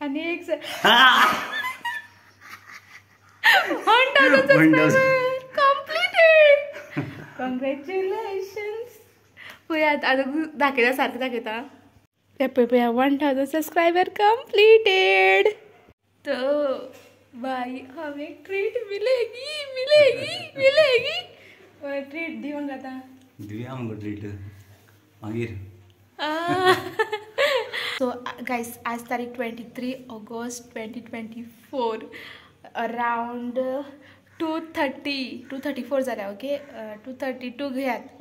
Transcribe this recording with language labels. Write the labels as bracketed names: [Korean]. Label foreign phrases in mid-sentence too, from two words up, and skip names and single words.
[Konkani] आणि एक 1000 [English] subscriber completed. कॉंग्रॅच्युलेशन्स. [Konkani] पळया आता दाखयता सारकें दाखयता. ते पळया 1000 [English] subscriber completed. [Hindi] तो भाई हमें ट्रीट मिलेगी मिलेगी मिलेगी. [Konkani] ट्रीट दी मग आता दिव्या आमकां ट्रीट मागीर. [English] so guys [Konkani] आज तारीख 23 ऑगस्ट 2024 अराउंड 2:34 जाल्या. ओके 2:32 घेयात.